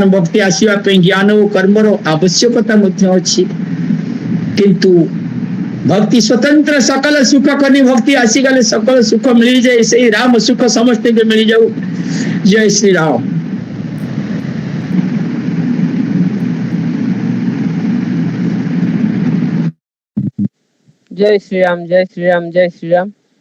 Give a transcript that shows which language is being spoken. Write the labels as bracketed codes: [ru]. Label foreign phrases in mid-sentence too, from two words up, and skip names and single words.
[or] ଭକ୍ତି ଆସିବା ପାଇଁ ଜ୍ଞାନ ଓ କର୍ମର ଆବଶ୍ୟକତା ମଧ୍ୟ ଅଛି, କିନ୍ତୁ ଭକ୍ତି ସ୍ୱତନ୍ତ୍ର। ସକଳ ସୁଖ କରି ଭକ୍ତି ଆସିଗଲେ ସକଳ ସୁଖ ମିଳିଯାଏ। ସେଇ ରାମ ସୁଖ ସମସ୍ତଙ୍କୁ ମିଳିଯାଉ। ଜୟ ଶ୍ରୀରାମ। [hi] जय श्री राम, जय श्री राम, जय श्री राम।